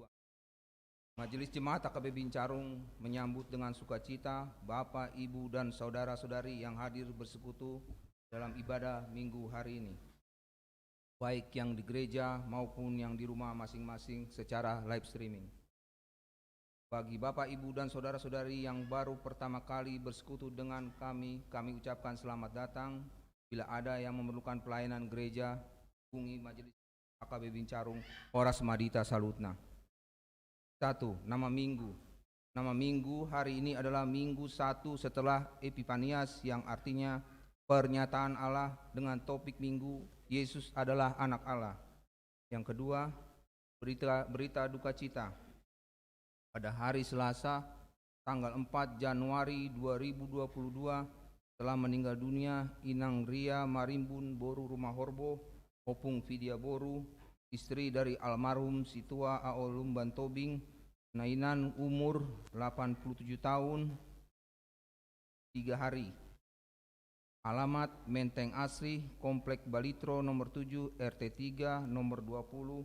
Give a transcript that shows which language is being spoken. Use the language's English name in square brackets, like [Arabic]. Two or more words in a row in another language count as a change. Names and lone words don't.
[Indonesian] Majelis Jemaat AKB Bincarung menyambut dengan sukacita Bapak, Ibu, dan saudara-saudari yang hadir bersekutu dalam ibadah Minggu hari ini, baik yang di gereja maupun yang di rumah masing-masing secara live streaming. Bagi Bapak, Ibu, dan saudara-saudari yang baru pertama kali bersekutu dengan kami ucapkan selamat datang. Bila ada yang memerlukan pelayanan gereja, hubungi Majelis AKB Bincarung, Horas Madita Salutna. 1. Nama minggu. Nama minggu hari ini adalah Minggu 1 setelah Epifanias, yang artinya pernyataan Allah, dengan topik minggu Yesus adalah anak Allah. Yang kedua, berita duka cita. Pada hari Selasa, tanggal 4 Januari 2022, telah meninggal dunia Inang Ria Marimbun Boru Rumah Horbo Opung Vidya Boru, istri dari almarhum Situa Aolum Bantobing, Nainan, umur 87 tahun 3 hari. Alamat Menteng Asri, Komplek Balitro nomor 7 RT 3 nomor 20.